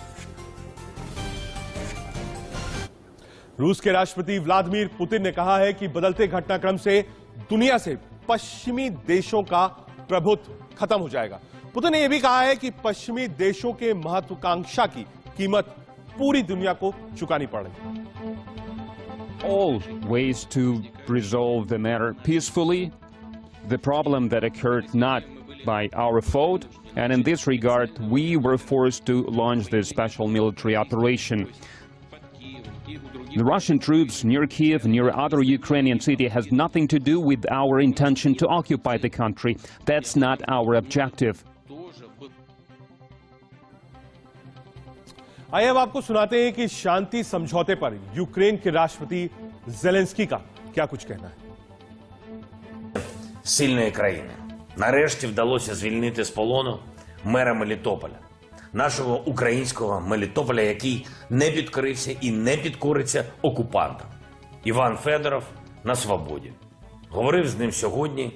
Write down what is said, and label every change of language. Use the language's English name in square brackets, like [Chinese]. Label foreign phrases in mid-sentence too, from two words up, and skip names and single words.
[Hindi] रूस के राष्ट्रपति व्लादिमीर पुतिन ने कहा है कि बदलते घटनाक्रम से दुनिया से पश्चिमी देशों का प्रभुत्व खत्म हो जाएगा। पुतिन ने यह भी कहा है कि पश्चिमी देशों के महत्वाकांक्षा की कीमत पूरी दुनिया को चुकानी पड़ रही है। [English] All ways to resolve the matter peacefully, the problem that occurred not by our fault, and in this regard we were forced to launch this special military operation. The Russian troops near Kiev, near other Ukrainian city, has nothing to do with our intention to occupy the country. That's not our objective. [Hindi] आइए अब आपको सुनाते हैं कि शांति समझौते पर यूक्रेन के राष्ट्रपति ज़ेलेंस्की का क्या कुछ कहना है. [Ukrainian] Сильної країни. Нарешті вдалося звільнити з полону мера Мелітополя. Нашого українського Мелітополя, який не підкорився і не підкориться окупантам. Іван Федоров на свободі. Говорив з ним сьогодні.